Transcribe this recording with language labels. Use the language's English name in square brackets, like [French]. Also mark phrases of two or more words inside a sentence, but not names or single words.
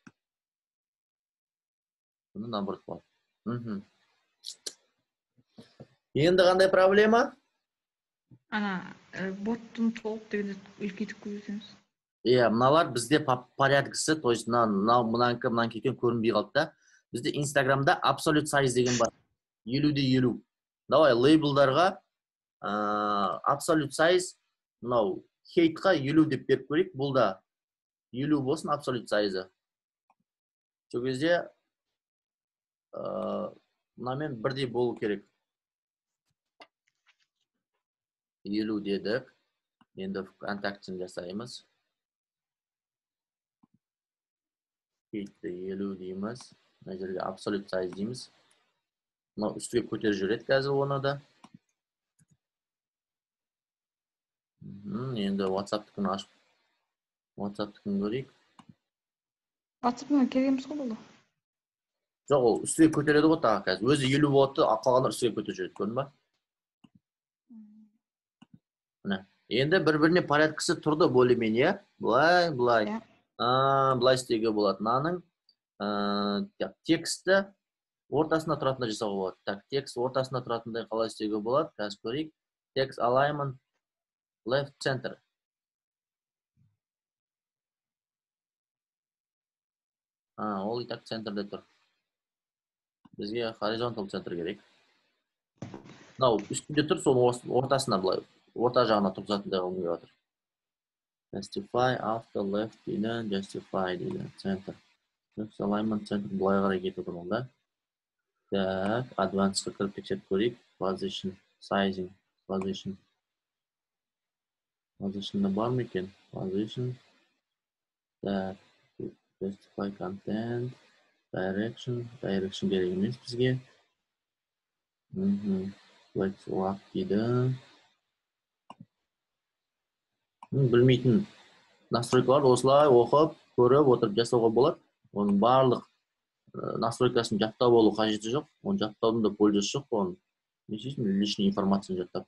[Kazakh] Бұны наоборот болады. Енді қандай проблема? Ана боттың толып дегенде үлкейтіп көбейтеміз. Мыналар бізде порядкісі, [Russian] то есть [Kazakh] мынанікі екен көрінбей қалды да. Бізде Инстаграмда [English] absolute size [Kazakh] деген бар. 50-де 50. Давай лейблдарға [English] absolute size, [Kazakh] мынау хейтқа 50 деп беріп көрейік. Бұл да 50 болсын [English] absolute size. [Kazakh] Сол кезде мынамен бірдей болу керек. 50 дедік. Енді контактін жасаймыз. Хейтті 50 дейміз. Мына жерге [English] absolute size [Kazakh] дейміз. Мынау үстіге көтер жүреді қазір оны да. Енді WhatsApp-тікін ашып, WhatsApp-тікін көрейік. WhatsApp-ға кереміз ғой бұл. Жоқ, ол үстіге көтереді ғой тағы қазір. Өзі 50 болады, қалғандар үстіге көтер жүреді, көрдің ба? Енді бір-біріне порядкісі тұрды более-менее. Былай. Былай істеуге болады. Мынаның тексті ортасында тұратындай жасауға болады. Так, текст ортасында тұратындай қалай істеуге болады? Қазір көрейік. [English] Text alignment left center. [Kazakh] Ол [Russian] и так [Kazakh] центрде тұр. Бізге [English] horizontal center [Kazakh] керек. Мынау үстінде тұр, соның ортасына былай, орта жағына тұрғызатындай қылып жатыр. [English] Justify after left дейді, justify дейді, center. Text alignment center [Kazakh] былай қарай кетіп отыр онда. Так, advanced'қа кіріп тексеріп көрейік. [English] Position, sizing, position. [Kazakh] Position'da бар ма екен? [English] Position. [Kazakh] Так, [English] justify content, direction [Kazakh] керек емес бізге. [English] Flex lock дейді. [Kazakh] Білмейтін настройкаларды осылай оқып, көріп, отырып жасауға болады. Оның барлық настройкасын жаттап болу қажеті жоқ. Оны жаттаудың да пользасы жоқ. Оны не істейсің, лишний информацияны жаттап.